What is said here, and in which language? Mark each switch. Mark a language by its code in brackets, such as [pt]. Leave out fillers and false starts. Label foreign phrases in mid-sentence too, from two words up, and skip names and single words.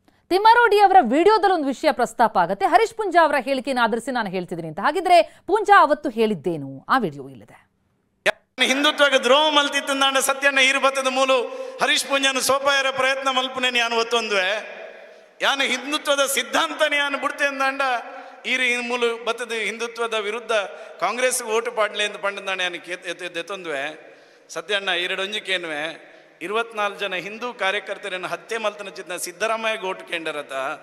[kn] ತಿಮ್ಮಾರೋಡಿ ಅವರ ವಿಡಿಯೋದಲ್ಲಿ ಒಂದು ವಿಷಯ ಪ್ರಸ್ತಾಪ ಆಗುತ್ತೆ. ಹರೀಶ್ ಪೂಂಜಾ ಅವರ ಹೇಳಿಕೆಯನ್ನು ಆಧರಿಸಿ ನಾನು ಹೇಳ್ತಿದ್ದೀನಿ ಅಂತ. ಹಾಗಿದ್ರೆ ಪೂಂಜಾ ಅವತ್ತು ಹೇಳಿದ್ದೇನು? ಆ ವಿಡಿಯೋ ಇಲ್ಲಿದೆ. [tcy] ಹಿಂದುತ್ವಕ್ಕೆ ದ್ರೋಹ ಮಲ್ತಿತ್ತಂದಾಂಡ ಸತ್ಯನ ಈರ್ಬತ್ತದ ಮೂಲು ಹರೀಶ್ ಪೂಂಜಾನು ಸೋಪಾಯರ ಪ್ರಯತ್ನ ಮಲ್ಪನೆ ನಾನು ಒತ್ತೊಂದುವೆ ಯಾನು ಹಿಂದುತ್ವದ ಸಿದ್ಧಾಂತನೇ ನಾನು ಬಿಡ್ತೆ ಅಂದಾಂಡ ಈರಿ ಮೂಲು ಬತ್ತದ ಹಿಂದುತ್ವದ ವಿರುದ್ಧ ಕಾಂಗ್ರೆಸ್ ಓಟು ಪಾಡ್ಲೆ ಅಂತ ಪಂಡದಾಣೆ ನಾನು ಎತ್ತೊಂದುವೆ ಸತ್ಯಣ್ಣ ಈರಡೊಂಜಿಕೇನುವೆ 24 ಜನ ಹಿಂದೂ ಕಾರ್ಯಕರ್ತರನ್ನು ಹತ್ಯೆ ಮಲ್ತನ ಚಿತ್ನ ಸಿದ್ದರಾಮಯ್ಯ ಓಟು ಕೇಂದ್ರತ